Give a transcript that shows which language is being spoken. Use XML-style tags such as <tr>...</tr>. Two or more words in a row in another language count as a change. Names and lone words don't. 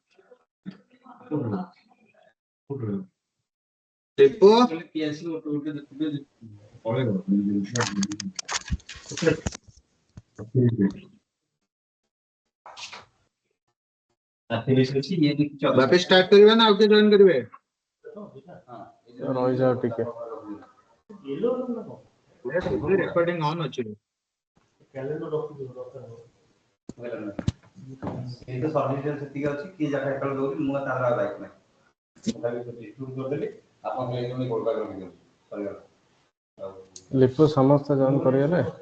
<hi>टिप्पू। वापस स्टार्ट करिए ना, ओके ज्वाइन करिए।</hi> <or>ରହିଯାଅ ଟିକେ। ରେକର୍ଡିଂ ଅନ୍ ଅଛି। ଲିପୁ ସମସ୍ତେ ଜଏନ୍ କରିଗଲେ?</or>